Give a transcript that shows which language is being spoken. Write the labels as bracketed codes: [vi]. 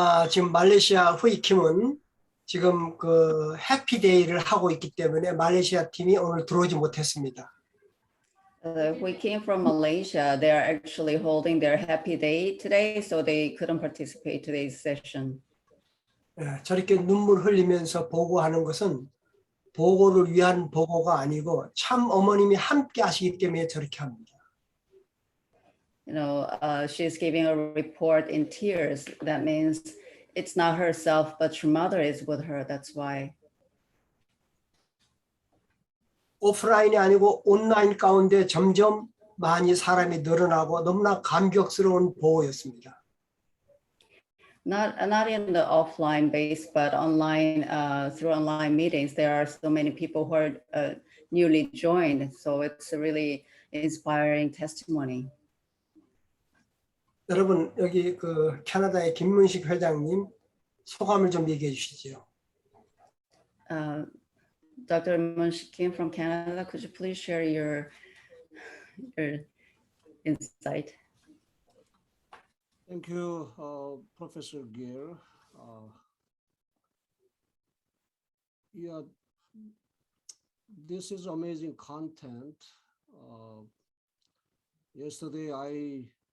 [ko] 지금 말레이시아 후이킴은 지금 그 해피데이를 하고 있기 때문에 말레이시아 팀이 오늘 들어오지 못했습니다. [en] We came from Malaysia. They are actually holding their happy day today, so they couldn't participate today's session. [ko] 저렇게 눈물 흘리면서 보고하는 것은 보고를 위한 보고가 아니고 참 어머님이 함께 하시기 때문에 저렇게 합니다. [en] You know, she's giving a report in tears. That means it's not herself, but her mother is with her. That's why. [ko] 오프라인이 아니고 온라인 가운데 점점 많이 사람이 늘어나고 너무나 감격스러운 보고였습니다. [en] Not in the offline base, but online, through online meetings, there are so many people who are newly joined. So it's a really inspiring testimony. [ko] 여러분 여기 그 캐나다의 김문식 회장님 소감을 좀 얘기해 주시죠. [en] Dr. Munshi Kim from Canada, could you please share your insight? Thank you, Professor Gear. Yeah, this is amazing content. Yesterday, I